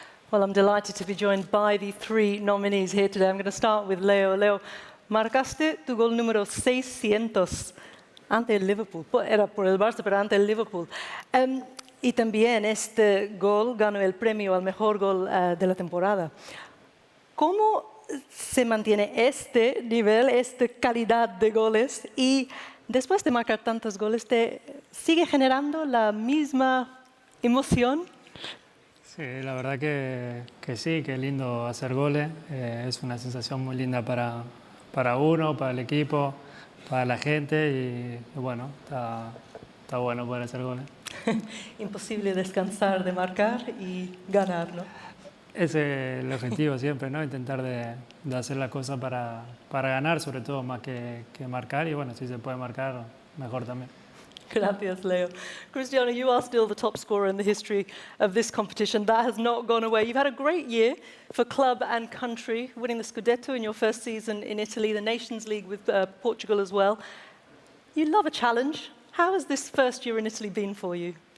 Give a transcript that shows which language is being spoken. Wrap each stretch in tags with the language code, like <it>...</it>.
<en>Well, I'm delighted to be joined by the three nominees here today. I'm going to start with Leo.</en> <es>Leo, marcaste tu gol número 600 ante el Liverpool. Era por el Barça, pero ante el Liverpool. Y también este gol ganó el premio al mejor gol de la temporada. ¿Cómo se mantiene este nivel, esta calidad de goles? Y después de marcar tantos goles, ¿te sigue generando la misma emoción? Sí, la verdad que sí, que es lindo hacer goles. Es una sensación muy linda para uno, para el equipo, para la gente y bueno, está bueno poder hacer goles. Imposible descansar de marcar y ganar, ¿no? Ese es el objetivo siempre, ¿no? Intentar de hacer la cosa para ganar, sobre todo, más que marcar. Y bueno, si se puede marcar, mejor también. Gracias, Leo.</es> <en>Cristiano, you are still the top scorer in the history of this competition. That has not gone away. You've had a great year for club and country, winning the Scudetto in your first season in Italy, the Nations League with Portugal as well. You love a challenge. How has this first year in Italy been for you?</en>